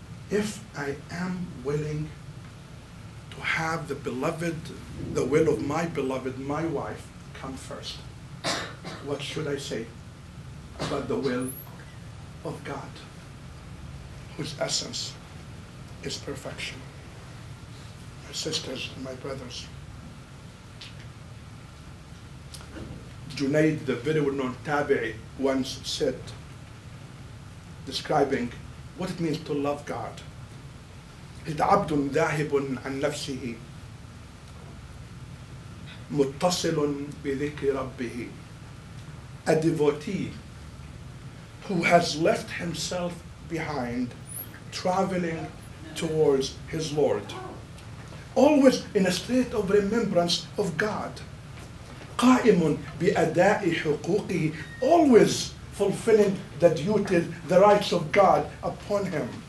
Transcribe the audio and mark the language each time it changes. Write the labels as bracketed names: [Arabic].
[English] If I am willing to have the beloved, the will of my beloved, my wife, come first, what should I say about the will of God, whose essence is perfection? My sisters and my brothers, Junaid, the very well-known tabi'i, once said, describing what it means to love God. [Arabic] عبد ذاهب عن نفسه متصل بذكر ربه. [English] A devotee who has left himself behind, traveling towards his Lord, always in a state of remembrance of God. [Arabic] قائم بأداء حقوقه, [English] always fulfilling the duties, the rights of God upon him.